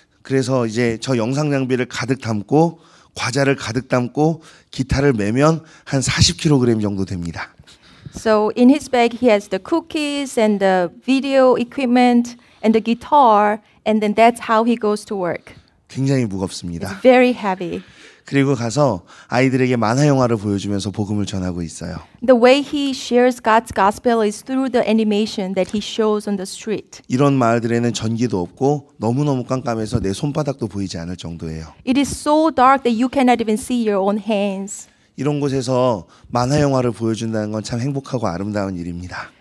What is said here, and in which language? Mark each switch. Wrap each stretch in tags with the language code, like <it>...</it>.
<ko>그래서 이제 저 영상 장비를 가득 담고 과자를 가득 담고 기타를 매면 한 40kg 정도 됩니다.</ko> <en>So in his bag he has the cookies and the video equipment and the guitar, and then that's how he goes to work.</en> <ko>굉장히</ko> <en>It's</en> <ko>무겁습니다.</ko> <en>very heavy.</en> <ko>그리고 가서 아이들에게 만화 영화를 보여주면서 복음을 전하고 있어요.</ko> <en>The way he shares God's gospel is through the animation that he shows on the street.</en> <ko>이런 마을들에는 전기도 없고 너무너무 깜깜해서 내 손바닥도 보이지 않을 정도예요.</ko> <en>It is so dark that you cannot even see your own hands.</en> <ko>이런 곳에서 만화 영화를 보여준다는 건 참 행복하고 아름다운 일입니다.</ko>